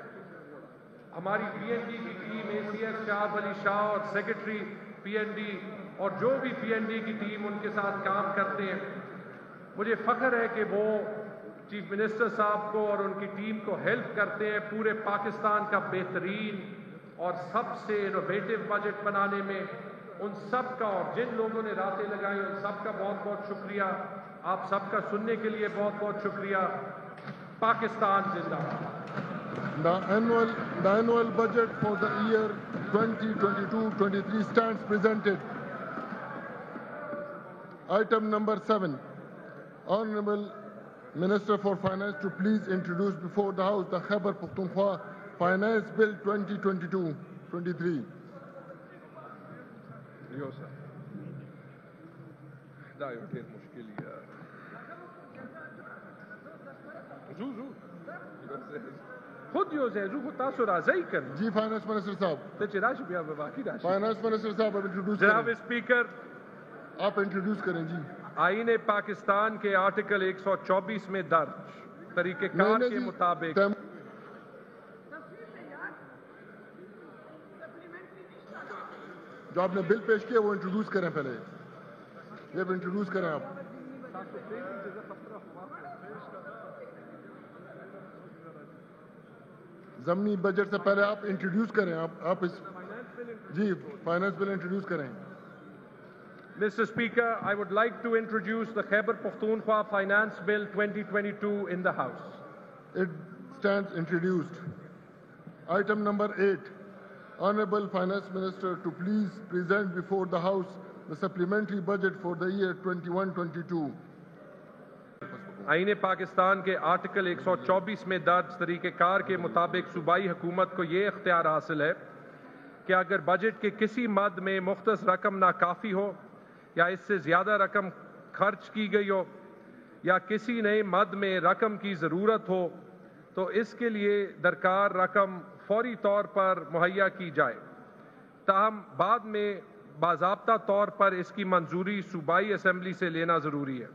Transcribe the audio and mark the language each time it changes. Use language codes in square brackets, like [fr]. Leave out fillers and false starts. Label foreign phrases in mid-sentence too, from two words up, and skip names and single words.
[ur] ہماری PND کی ٹیم ACS شاہ علی شاہ اور سیکرٹری PND اور جو بھی PND کی ٹیم ان کے ساتھ کام کرتے ہیں مجھے فخر ہے کہ وہ [en] chief minister [ur] صاحب کو اور ان کی ٹیم کو ہیلپ کرتے ہیں پورے پاکستان کا بہترین اور سب سے انوویٹو بجٹ بنانے میں ان سب کا اور جن لوگوں نے راتیں لگائی ان سب کا بہت بہت شکریہ آپ سب کا سننے کے لیے بہت بہت شکریہ پاکستان زندہ [en] The annual budget for the year 2022-23 stands presented. Item number 7. Honorable Minister for Finance to please introduce before the House the Khyber Pakhtunkhwa Finance Bill 2022-23. [ps] Yo sir. Da yo ډېر مشکل یې خود یو ځای خو تاسو راځئ کنه [ur] جی [en] finance minister [ur] صاحب [ps] ته چې راشي بیا به باقي راشي [en] finance minister [ur] صاحب اب انٹروڈیوس جناب اسپیکر آپ انٹروڈیوس کریں جی آئین پاکستان کے آرٹیکل 124 میں درج طریقہ کار کے مطابق جو آپ نے بل پیش کیا وہ انٹروڈیوس کریں پہلے جب انٹروڈیوس کریں آپ ضمنی بجٹ سے پہلے آپ انٹروڈیوس کریں آپ اس جی [en] finance bill [ur] انٹروڈیوس کریں [en] Mr. Speaker, I would like to introduce the Khyber Pakhtunkhwa Finance Bill 2022 in the House. It stands introduced. Item number 8. Honorable Finance Minister to please present before the House the supplementary budget for the year 21-22. [ur] آئین پاکستان کے آرٹیکل 124 میں درج طریقہ کار کے مطابق صوبائی حکومت کو یہ اختیار حاصل ہے کہ اگر بجٹ کے کسی مد میں مختص رقم ناکافی ہو یا اس سے زیادہ رقم خرچ کی گئی ہو یا کسی نئے مد میں رقم کی ضرورت ہو تو اس کے لیے درکار رقم فوری طور پر مہیا کی جائے، تاہم بعد میں باضابطہ طور پر اس کی منظوری صوبائی اسمبلی سے لینا ضروری ہے۔